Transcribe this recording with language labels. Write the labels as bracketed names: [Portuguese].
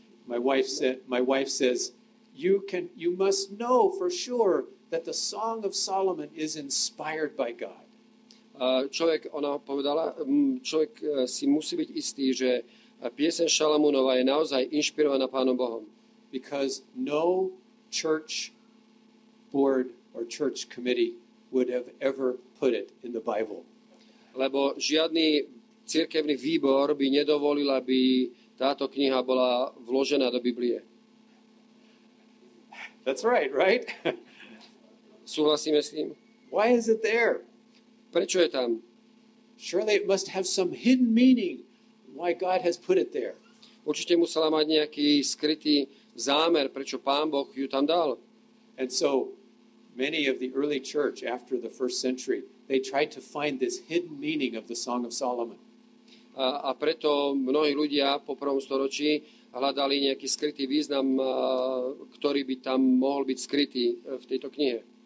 [English] My wife says, you must know for sure that the Song of Solomon is inspired by God. [Slovak] Ona povedala, človek si musí byť istý, že pieseň Šalamúnova je naozaj inšpirovaná Pánom Bohom. [English] Because no church board or church committee would have ever put it in the Bible. [Slovak] Lebo žiadny cirkevný výbor by nedovolil, aby táto kniha bola vložená do Biblie. [English] That's right, right? [Slovak] Súhlasíme s tým? [English] Why is it there? [Slovak] Prečo je tam? [English] Surely it must have some hidden meaning why God has put it there. [Slovak] Určite musela mať nejaký skrytý zámer, prečo Pán Boh ju tam dal. [English] And so many of the early church after the first century, they tried to find this hidden meaning of the Song of Solomon. [Slovak] A preto mnohí ľudia po prvom storočí hľadali nejaký skrytý význam, ktorý by tam mohol byť skrytý v tejto knihe.